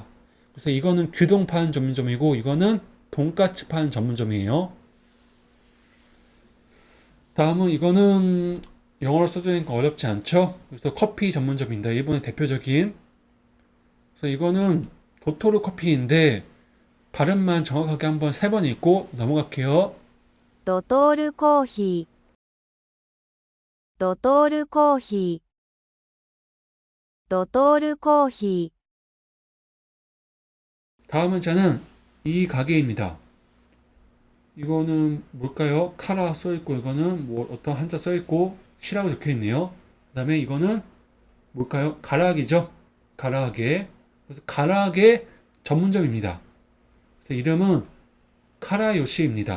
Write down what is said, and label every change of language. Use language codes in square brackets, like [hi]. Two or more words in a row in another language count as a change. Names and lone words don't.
[ko] 그래서 이거는 규동 파는 전문점이고, 이거는 돈까츠 파는 전문점이에요. 다음은 이거는 영어로 써져 있는 거 어렵지 않죠? 그래서 커피 전문점입니다. 일본의 대표적인. 그래서 이거는 도토루 커피인데 발음만 정확하게 한번 3번 읽고 넘어갈게요. [ja] ドトールコーヒードトールコーヒードトールコーヒー [ko] 다음 한자는 이 가게입니다. 이거는 뭘까요? 카라 써있고, 이거는 뭐 어떤 한자 써있고 시라고 적혀있네요. 그 다음에 이거는 뭘까요? 가락이죠. 가락에. 그래서 가락의 전문점입니다. 그래서 이름은 카라요시입니다.